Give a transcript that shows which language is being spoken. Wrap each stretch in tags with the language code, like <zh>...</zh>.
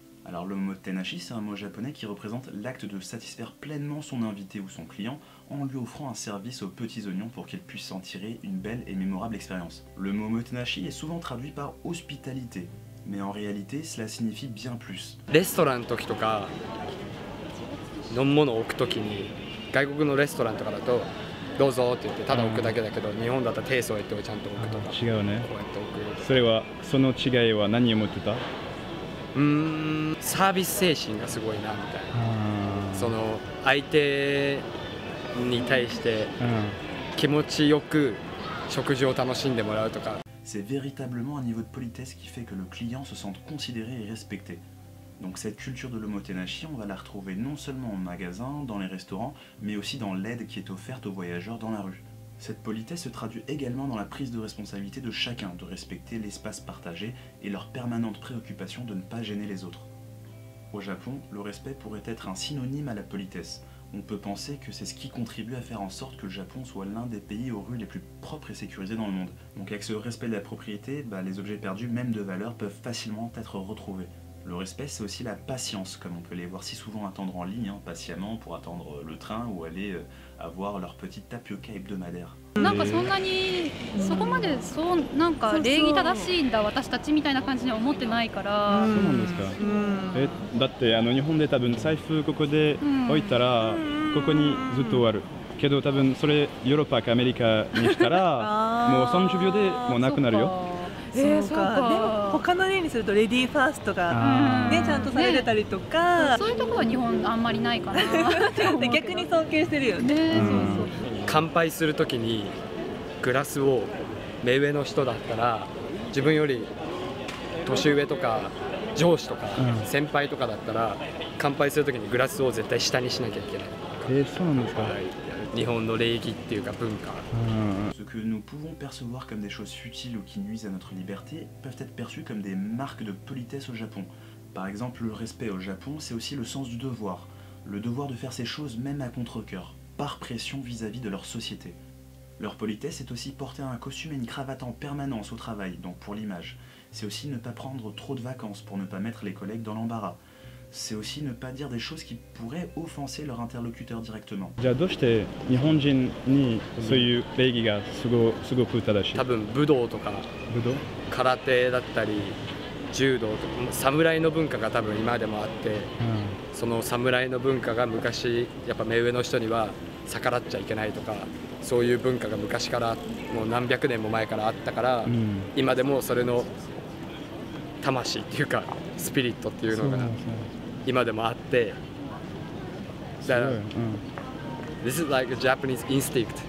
<fr>Alors l'omotenashi, c'est un mot japonais qui représente l'acte de satisfaire pleinement son invité ou son client en lui offrant un service aux petits oignons pour qu'il puisse en tirer une belle et mémorable expérience. Le mot omotenashi est souvent traduit par hospitalité. Mais en réalité, cela signifie bien plus.</fr> <ja>レストランの時とか飲み物を置く時に外国のレストランとかだとどうぞって言ってただ置くだけだけど、日本だったら手添えてちゃんと置くとか違うね。こうやって置く。それはその違いは何を持ってた？サービス精神がすごいなみたいな。その相手に対して気持ちよく食事を楽しんでもらうとか。</ja> <fr>C'est véritablement un niveau de politesse qui fait que le client se sente considéré et respecté. Donc cette culture de l'omotenashi, on va la retrouver non seulement en magasin, dans les restaurants, mais aussi dans l'aide qui est offerte aux voyageurs dans la rue. Cette politesse se traduit également dans la prise de responsabilité de chacun, de respecter l'espace partagé et leur permanente préoccupation de ne pas gêner les autres. Au Japon, le respect pourrait être un synonyme à la politesse. On peut penser que c'est ce qui contribue à faire en sorte que le Japon soit l'un des pays aux rues les plus propres et sécurisés dans le monde. Donc avec ce respect de la propriété, les objets perdus, même de valeur, peuvent facilement être retrouvés. Le respect, c'est aussi la patience, comme on peut les voir si souvent attendre en ligne, patiemment pour attendre le train ou aller avoir leur petite tapioca hebdomadaire.</fr> <ja>なんかそんなにそこまでなんか礼儀正しいんだ私たちみたいな感じには思ってないから。そうなんですか。だって日本で多分財布ここで置いたらここにずっと終わる。けど多分それヨーロッパかアメリカにしたらもう30秒でもうなくなるよ。そうか。でも他の例にするとレディーファーストがねちゃんとされてたりとか、そういうところは日本あんまりないかな。逆に尊敬してるよね。乾杯するときにグラスを目上の人だったら自分より年上とか上司とか先輩とかだったら乾杯するときにグラスを絶対下にしなきゃいけない。そうなんですか。日本の礼儀っていうか文化。</ja> <fr>Ce que nous pouvons percevoir comme des choses futiles ou qui nuisent à notre liberté peuvent être perçues comme des marques de politesse au Japon. Par exemple, le respect au Japon, c'est aussi le sens du devoir. Le devoir de faire ces choses même à contre-cœur, par pression vis-à-vis de leur société. Leur politesse est aussi porter un costume et une cravate en permanence au travail, donc pour l'image. C'est aussi ne pas prendre trop de vacances pour ne pas mettre les collègues dans l'embarras. c'est aussi ne pas dire des choses qui pourraient offenser leur interlocuteur directement.</fr> <ja>じゃあどうして日本人にそういう礼儀がすごく正しい？多分武道とか武道？空手だったり柔道とか侍の文化が多分今でもあって、その侍の文化が昔やっぱ目上の人には逆らっちゃいけないとか、そういう文化が昔からもう何百年も前からあったから、今でもそれの魂っていうかスピリットっていうのが今でもあって、だから</ja> <en>This is like a Japanese instinct.</en>